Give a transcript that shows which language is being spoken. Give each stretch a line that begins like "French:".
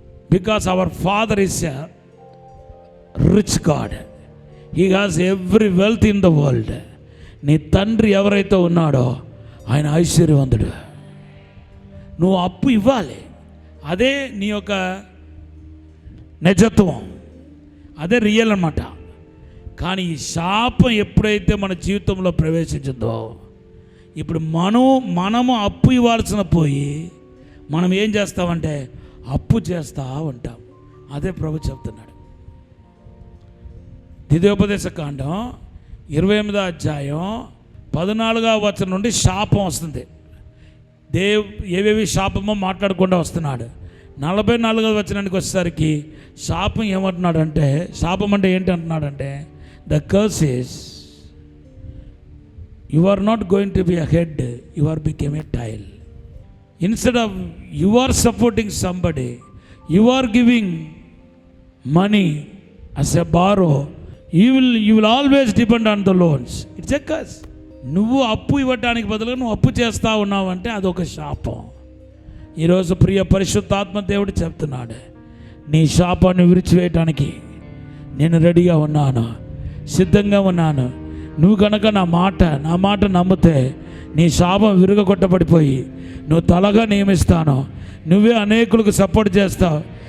English: Because our Father is a rich God. He has every wealth in the world.
Telugu: నీ తండ్రి ఎవరైతే ఉన్నాడో ఆయన ఐశ్వర్యవంతుడు. నువ్వు అప్పు ఇవ్వాలి. అదే నీ యొక్క నిజత్వం, అదే రియల్ అన్నమాట. కానీ ఈ శాపం ఎప్పుడైతే మన జీవితంలో ప్రవేశించిందో, ఇప్పుడు మనము అప్పు ఇవ్వాల్సిన పోయి మనం ఏం చేస్తామంటే అప్పు చేస్తూ ఉంటాం. అదే ప్రభు చెప్తున్నాడు. ద్వితీయోపదేశకాండం 28వ అధ్యాయం 14వ వచనం నుండి శాపం వస్తుంది. ఏవేవి శాపమో మాట్లాడకుండా వస్తున్నాడు. 44వ వచనానికి వచ్చేసరికి శాపం ఏమంటున్నాడంటే, శాపం అంటే ఏంటి అంటున్నాడంటే,
English: The curse is you are not going to be a head, you are become a tail. Instead of you are supporting somebody, you are giving money as a borrow, you will always depend on the loans. It's a curse.
Telugu: నువ్వు అప్పు ఇవ్వటానికి బదులుగా నువ్వు అప్పు చేస్తూ ఉన్నావంటే అదొక శాపం. ఈరోజు ప్రియ పరిశుద్ధాత్మ దేవుడు చెప్తున్నాడు, నీ శాపాన్ని విరిచివేయటానికి నేను రెడీగా ఉన్నాను, సిద్ధంగా ఉన్నాను. నువ్వు కనుక నా మాట నమ్మితే నీ శాపం విరుగొట్టబడిపోయి నువ్వు తలగా నియమిస్తాను. నువ్వే అనేకులకు సపోర్ట్ చేస్తావు.